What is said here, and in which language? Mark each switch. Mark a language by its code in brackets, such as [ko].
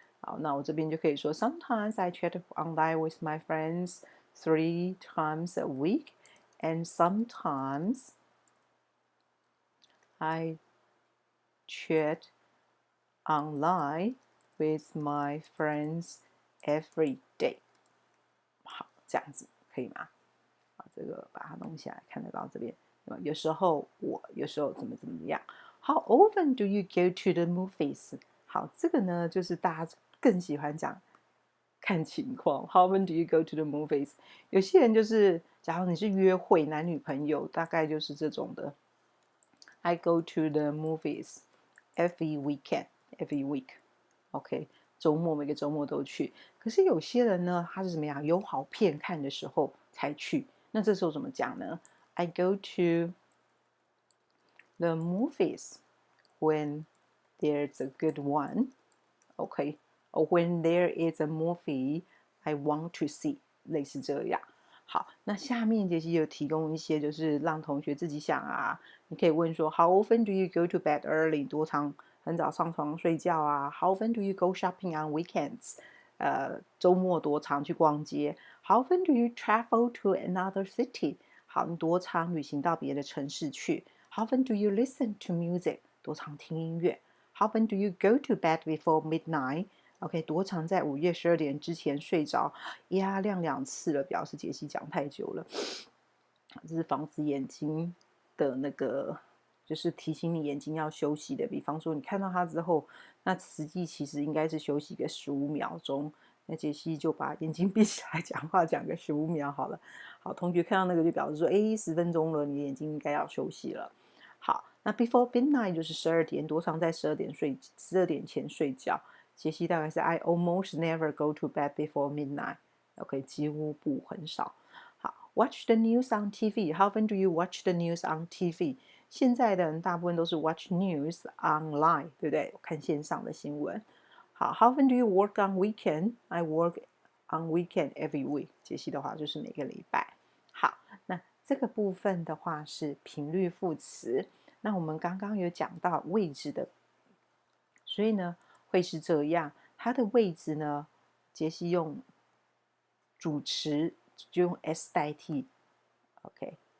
[zh] 好，那我这边就可以说 [en] ，Sometimes I chat online with my friends 3 times a week, and sometimes I chat online with my friends every day。 [zh] 好，这样子可以吗？好，这个把它弄下来，看得到这边。有时候我，有时候怎么样。 [en] How often do you go to the movies？ [zh] 好，这个呢，就是大家更喜欢讲看情况。 [en] How often do you go to the movies？ [zh] 有些人就是，假如你是约会，男女朋友，大概就是这种的。 [en] I go to the movies every weekend, every week. [zh] OK， 周末每个周末都去。可是有些人呢，他是怎么样？有好片看的时候才去。那这时候怎么讲呢？ [en] I go to the movies when there's a good one. OK， or when there is a movie I want to see， [zh] 类似这样。好，那下面杰西有提供一些，就是让同学自己想啊。你可以问说 [en] ，How often do you go to bed early？ [zh] 多长很早上床睡觉啊 [en] ？How often do you go shopping on weekends？ [zh] 周末多长去逛街 [en] ？How often do you travel to another city？ [zh] 好，你多长旅行到别的城市去 [en] ？How often do you listen to music？ [zh] 多长听音乐 [en] ？How often do you go to bed before midnight？OK， [zh] 多长在午夜12点之前睡着？呀，亮2次了，表示杰西讲太久了。这是防止眼睛的那个，就是提醒你眼睛要休息的。比方说，你看到它之后，那实际其实应该是休息个15秒钟。那杰西就把眼睛闭起来讲话，讲个15秒好了。好，同学看到那个就表示说，10分钟了，你的眼睛应该要休息了。好，那 before midnight 就是12点，多长在12点前睡觉？杰西大概是 [en] I almost never go to bed before midnight。OK， [zh] 几乎不，很少。 [en] 好 ，Watch the news on TV。How often do you watch the news on TV？ [zh] 现在的人大部分都是 [en] watch news online， [zh] 对不对？看线上的新闻。 [en] 好 ，How often do you work on weekend？I work on weekend every week。 [zh] 杰西的话就是每个礼拜。好，那这个部分的话是频率副词。那我们刚刚有讲到位置的，所以呢会是这样。它的位置呢，杰西用主词就用 s 代替 ，OK。